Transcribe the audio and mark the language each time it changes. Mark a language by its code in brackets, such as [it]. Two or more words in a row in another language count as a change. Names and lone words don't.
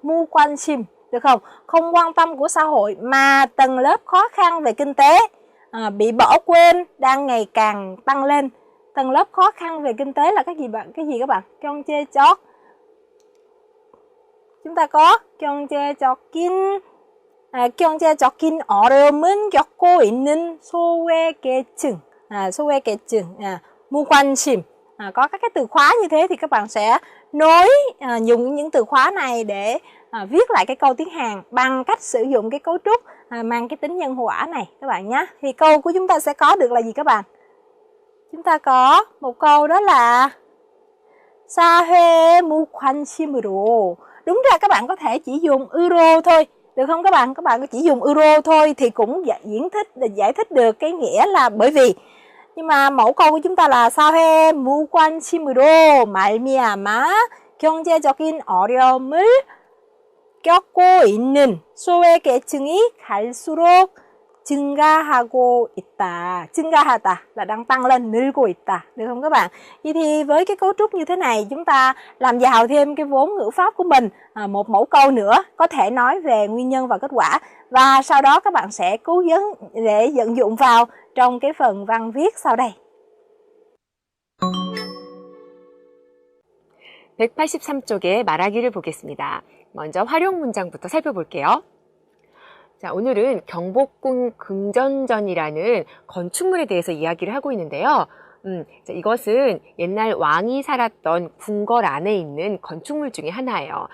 [vi] 무관심, được không? Không quan tâm của xã hội mà tầng lớp khó khăn về kinh tế bị bỏ quên đang ngày càng tăng lên. Tầng lớp khó khăn về kinh tế là cái gì bạn? Cái gì các bạn? 경제적. Chúng ta có [ko] 경제적인 어려움은 겪고 있는 소외계층. 소외계층, 무관심. [vi] Có các cái từ khóa như thế thì các bạn sẽ dùng những từ khóa này để viết lại cái câu tiếng Hàn bằng cách sử dụng cái cấu trúc mang cái tính nhân họa này các bạn nhé. Thì câu của chúng ta sẽ có được là gì các bạn? Chúng ta có một câu đó là [ko] 사회 무관심으로. [vi] Đúng ra các bạn có thể chỉ dùng euro thôi, được không các bạn? Các bạn chỉ dùng euro thôi thì cũng giải thích được cái nghĩa là bởi vì. Nhưng mà mẫu câu của chúng ta là [ko] 사회 무관심으로 말미암아 경제적인 어려움을 겪고 있는 소외계층이 갈수록 증가하고 있다. [vi] 증가하다 là đang tăng lên, [ko] 늘고 있다. [vi] Được không các bạn? Vậy thì với cái cấu trúc như thế này chúng ta làm giàu thêm cái vốn ngữ pháp của mình. Một mẫu câu nữa có thể nói về nguyên nhân và kết quả. Và sau đó các bạn sẽ cố vấn để vận dụng vào trong cái phần văn viết sau đây. [ko] 183쪽의 말하기를 보겠습니다. 먼저 활용 문장부터 살펴볼게요. 자, 오늘은 경복궁 긍정전이라는 건축물에 대해서 이야기를 하고 있는데요. 자, 이것은 옛날 왕이 살았던 궁궐 안에 있는 건축물 중에 하나예요.